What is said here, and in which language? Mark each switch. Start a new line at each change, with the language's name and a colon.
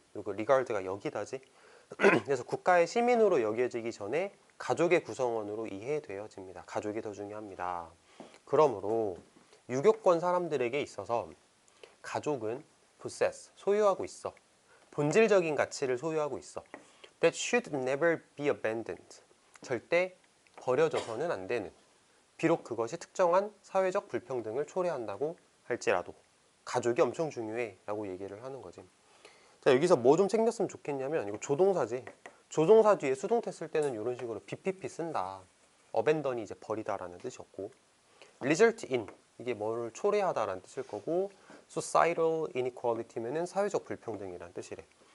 Korean: 이거 regard가 여기다지. 그래서 국가의 시민으로 여겨지기 전에 가족의 구성원으로 이해되어집니다. 가족이 더 중요합니다. 그러므로 유교권 사람들에게 있어서 가족은 possess, 소유하고 있어. 본질적인 가치를 소유하고 있어.
English: That should never be abandoned.
Korean: 절대 버려져서는 안 되는. 비록 그것이 특정한 사회적 불평등을 초래한다고 할지라도. 가족이 엄청 중요해 라고 얘기를 하는 거지. 자, 여기서 뭐 좀 챙겼으면 좋겠냐면 이거 조동사지. 조동사 뒤에 수동태 쓸 때는 이런 식으로 BPP 쓴다. abandon이 이제 버리다라는 뜻이었고, result in 이게 뭐를 초래하다라는 뜻일 거고, societal inequality면은 사회적 불평등이라는 뜻이래.